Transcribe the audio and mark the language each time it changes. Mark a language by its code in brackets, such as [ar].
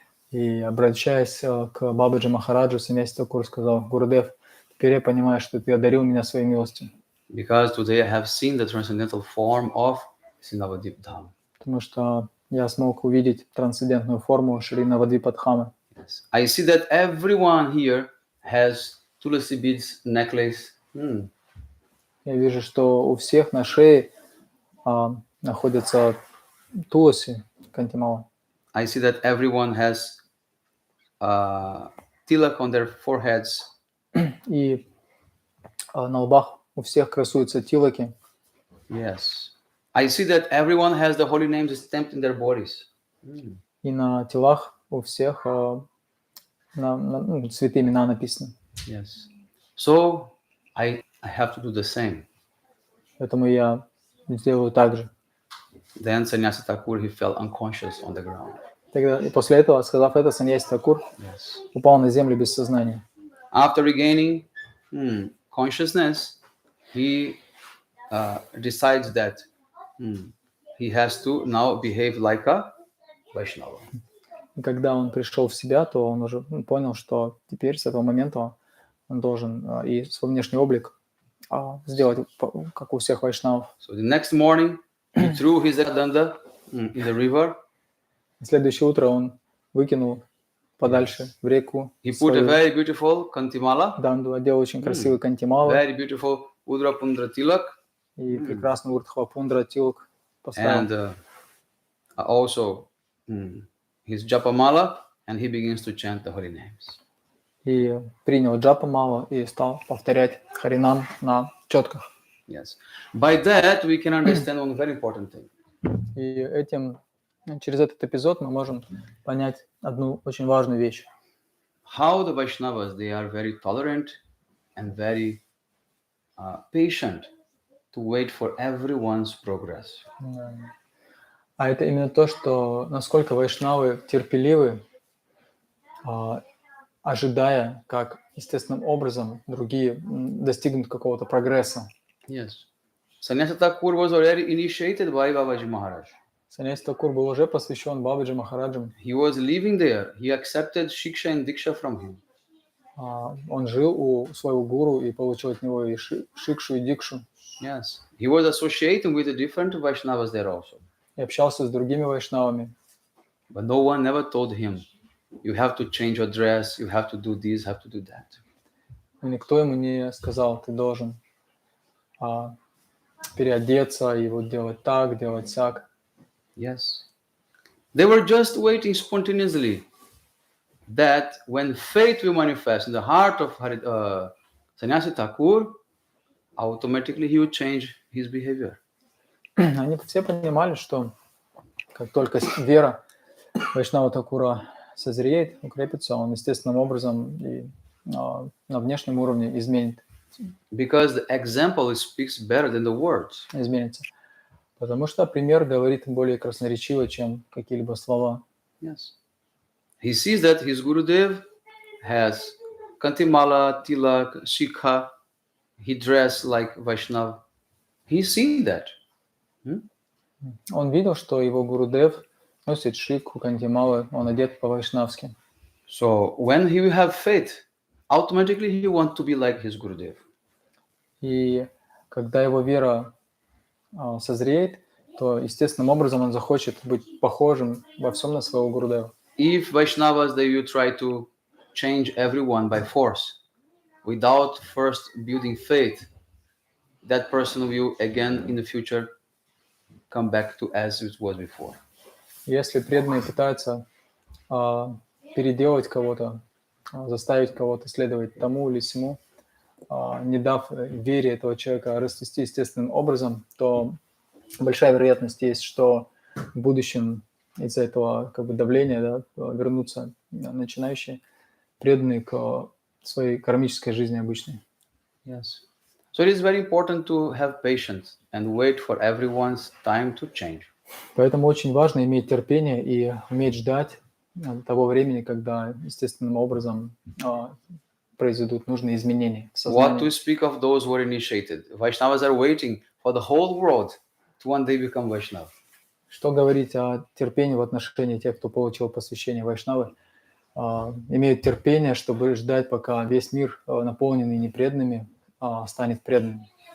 [ru] И обращаясь к Бабаджи Махараджу, Саньяси Такур сказал: Гурудев, теперь я понимаю, что ты одарил меня своей милостью. [en] Because today I have seen the transcendental form of Sinavadip Dham. [ru] Потому что я смог увидеть трансцендентную форму Шри Навадвипа Дхамы. [en] Yes. I see that everyone here has Tulasi beads necklace. [ru] Я вижу, что у всех на шее находятся туласи, кантимала. [en] I see that everyone has tilak on their foreheads. [ru] И на лбах у всех красуются тилаки. [en] Yes. I see that everyone has the holy names stamped in their bodies. [ru] И на телах у всех святые имена написаны. [en] Yes. So I have to do the same. [ru] Поэтому я сделаю так же. [en] Then Sannyasa Thakur, he fell unconscious on the ground. [ru] Тогда, и после этого, сказав это, Саньяси Такур упал на землю без сознания. [en] After regaining consciousness, he decides that he has to now behave like a Vaishnava. [ru] И когда он пришел в себя, то он уже понял, что теперь с этого момента он должен и свой внешний облик сделать, как у всех вайшнавов. [en] So the next morning, he threw his danda in the river. [ru] На следующее утро он выкинул подальше в реку [en] He put a [ru] свою [en] very beautiful kantimala, [ru] данду, одел очень красивый кантимала [en] very beautiful udrapundra tilak, [ru] и прекрасный урдхвапундра тилк поставил. [en] and also his japamala, and he begins to chant the holy names. [ru] И принял джапамала и стал повторять харинам на четках. [en] Yes. By that, we can understand one very important thing. [ru] И через этот эпизод мы можем понять одну очень важную вещь. [en] How the Vaishnavas, they are very tolerant and very patient to wait for everyone's progress. [ru] А это именно то, что насколько вайшнавы терпеливы, ожидая, как естественным образом другие достигнут какого-то прогресса. [en] Yes. Sannyasa Thakur was already initiated by Babaji Maharaj. [ru] Саньяси Такур был уже посвящен Бабаджи Махараджам. [en] He was living there. He accepted Shiksha and Diksha from him. [ru] Он жил у своего гуру и получил от него и шикшу, и дикшу. [en] Yes. He was associating with the different Vaishnavas there also. [ru] И общался с другими вайшнавами. [en] But no one never told him, you have to change your dress, you have to do this, have to do that. [ru] И никто ему не сказал, ты должен переодеться и вот делать так, делать сяк. [en] Yes. They were just waiting spontaneously that when faith will manifest in the heart of Sannyasi Thakur, automatically he would change his behavior. [ru] Они все понимали, что как только вера Вайшнава Такура созреет, укрепится, он естественным образом и на внешнем уровне изменится. [en] Because the example speaks better than the words. [ru] Изменится. Потому что пример говорит более красноречиво, чем какие-либо слова. [en] Yes. He sees that his Gurudev has kantimala, tilak, shikha. He dressed like Vaishnav. He's seen that. [ru] Он видел, что его Гурудев носит шикху, кантималы, он одет по-вайшнавски. [en] So when he will have faith, automatically he wants to be like his Gurudev. [ru] И когда его вера созреет, то естественным образом он захочет быть похожим во всем на своего Гурудева. [en] If Vaishnavas, they will try to change everyone by force, without first building faith, that person will again in the future come back to as it was before. [ru] Если преданные пытаются переделать кого-то, заставить кого-то следовать тому или сему, не дав вере этого человека расцвести естественным образом, то большая вероятность есть, что в будущем из-за этого давления вернутся начинающие преданные к своей кармической жизни обычной. [en] Yes. So it is very important to have patience and wait for everyone's time to change. [ru] Поэтому очень важно иметь терпение и уметь ждать того времени, когда естественным образом произойдут нужные изменения в сознании. [en] What to speak of those who are initiated? Vaishnavas are waiting for the whole world to one day become Vaishnav. [ru] Что говорить о терпении в отношении тех, кто получил посвящение Вайшнавы? Имеют терпение, чтобы ждать, пока весь мир, наполненный непреданными, станет преданным.